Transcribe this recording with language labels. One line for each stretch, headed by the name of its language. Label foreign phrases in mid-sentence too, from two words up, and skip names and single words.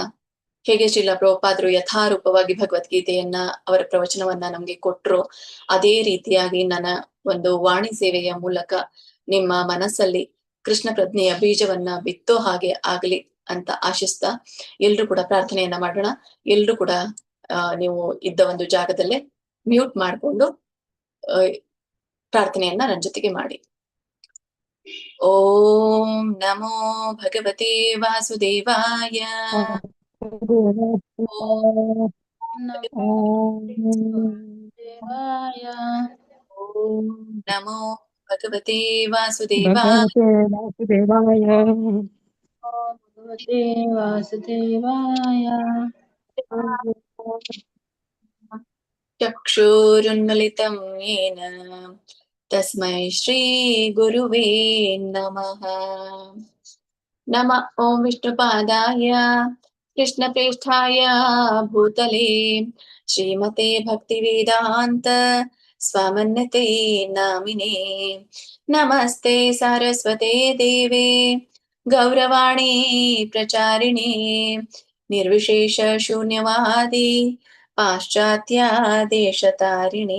Kannada: ಹೇಗೆ ಶ್ರೀಲ ಪ್ರಭುಪಾದರು ಯಥಾರೂಪವಾಗಿ ಭಗವದ್ಗೀತೆಯನ್ನ ಅವರ ಪ್ರವಚನವನ್ನ ನಮ್ಗೆ ಕೊಟ್ರು, ಅದೇ ರೀತಿಯಾಗಿ ನನ್ನ ಒಂದು ವಾಣಿ ಸೇವೆಯ ಮೂಲಕ ನಿಮ್ಮ ಮನಸ್ಸಲ್ಲಿ ಕೃಷ್ಣ ಪ್ರಜ್ಞೆಯ ಬೀಜವನ್ನ ಬಿತ್ತೋ ಹಾಗೆ ಆಗ್ಲಿ ಅಂತ ಆಶಿಸ್ತಾ ಎಲ್ರು ಕೂಡ ಪ್ರಾರ್ಥನೆಯನ್ನ ಮಾಡೋಣ. ಎಲ್ರು ಕೂಡ ನೀವು ಇದ್ದ ಒಂದು ಜಾಗದಲ್ಲೇ ಮ್ಯೂಟ್ ಮಾಡಿಕೊಂಡು ಪ್ರಾರ್ಥನೆಯನ್ನ ನನ್ನ ಜೊತೆಗೆ ಮಾಡಿ.
Sanskrit: ಓಂ ನಮೋ ಭಗವತೆ ವಾಸುದೇವಾಯ. ಓಂ ನಮೋ ಭಗವತೆ ವಾಸುದೇವಾಯ. ಭಗವತೆ ವಾಸುದೇವಾಯ. ಚಕ್ಷುರುನ್ಮಿಲಿತಂ ಯೇನ ತಸ್ಮೈ ಶ್ರೀ ಗುರುವೇ ನಮಃ. ನಮ ಓಂ ವಿಷ್ಣುಪಾದಾಯ ಕೃಷ್ಣಪ್ರೇಷ್ಠಾಯ ಭೂತಲೇ ಶ್ರೀಮತೆ ಭಕ್ತಿವೇದಾಂತ ಸ್ವಾಮನ್ಯತೆ ನಾಮಿನೇ. ನಮಸ್ತೆ ಸಾರಸ್ವತೆ ದೇವೆ ಗೌರವಾಣಿ ಪ್ರಚಾರಿಣಿ ನಿರ್ವಿಶೇಷ ಶೂನ್ಯವಾದಿ ಪಾಶ್ಚಾತ್ಯ ದೇಶತಾರಿಣಿ.